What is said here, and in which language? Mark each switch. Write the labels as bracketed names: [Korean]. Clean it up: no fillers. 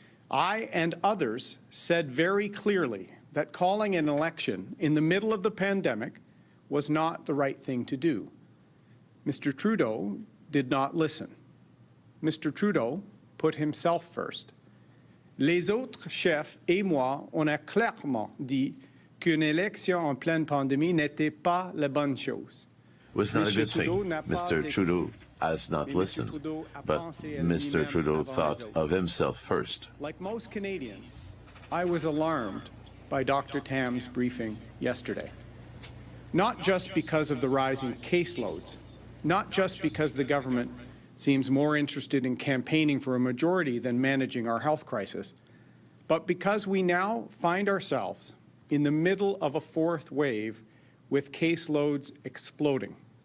[English] I and others said very clearly that calling an election in the middle of the pandemic was not the right thing to do. Mr. Trudeau did not listen. Mr. Trudeau put himself first. [French] Les autres chefs et moi, on a clairement dit qu'une élection en pleine pandémie n'était pas la bonne chose. [English] It was not a good thing. Mr. Trudeau has not listened, but Mr. Trudeau thought of himself first. Like most Canadians, I was alarmed by Dr. Tam's briefing yesterday. Not just because of the rising caseloads, not just because the government seems more interested in campaigning for a majority than managing our health crisis, but because we now find ourselves in the middle of a fourth wave with caseloads exploding.